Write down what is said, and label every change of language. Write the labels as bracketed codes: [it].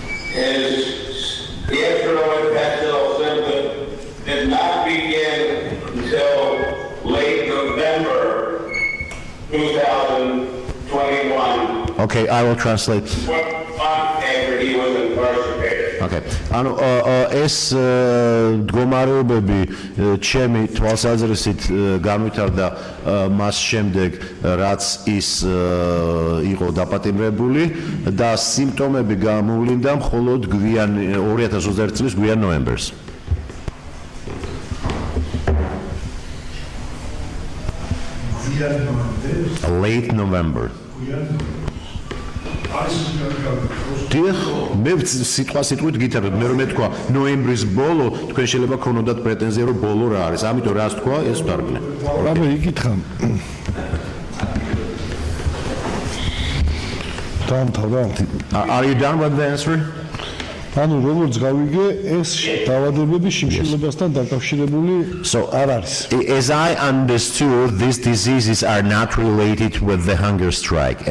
[en] His gastrointestinal symptoms did not begin until late November 2021. Okay, I will translate. 1 month after he was incarcerated. Okay. [ka] ანუ ეს მდგომარეობები ჩემი თვალსაზრისით განვითარდა მას შემდეგ, რაც ის იყო დაპატიმრებული და სიმპტომები გამოვლინდა მხოლოდ 2021 წლის გვიან ნოემბერს. [en] Late November. [ka] დიახ, მე სიტყვით გითხრათ, მე რომ მეთქვა ნოემბრის ბოლო, თქვენ შეიძლება ქონოდათ პრეტენზია რომ ბოლო რა არის. ამიტომ რას თქვა, ეს ვთარგმნე. რაბე იკითხა. დამთავრდა. [en] Are you done with the answer? [ka] ანუ როგორც გავიგე, ეს დაავადებები შიმშილობასთან დაკავშირებული არ არის. [en] As I understood, these diseases are not related with the hunger strike.